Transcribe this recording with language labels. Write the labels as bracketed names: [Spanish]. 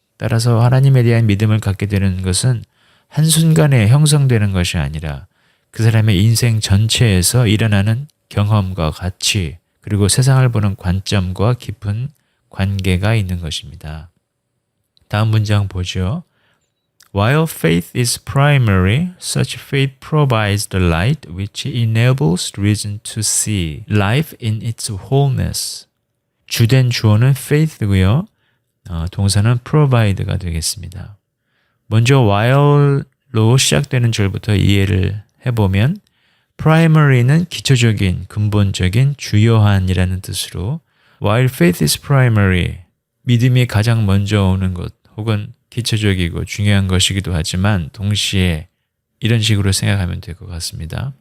[Korean] 따라서 하나님에 대한 믿음을 갖게 되는 것은 한순간에 형성되는 것이 아니라 그 사람의 인생 전체에서 일어나는 경험과 가치 그리고 세상을 보는 관점과 깊은 관계가 있는 것입니다. 다음 문장 보죠. [English] While faith is primary, such faith provides the light which enables reason to see life in its wholeness. [Korean] 주된 주어는 faith고요. 동사는 provide가 되겠습니다. 먼저 while로 시작되는 절부터 이해를 해보면 primary는 기초적인, 근본적인, 주요한이라는 뜻으로 [English] while faith is primary, [Korean] 믿음이 가장 먼저 오는 것 혹은 기초적이고 중요한 것이기도 하지만 동시에 이런 식으로 생각하면 될 것 같습니다.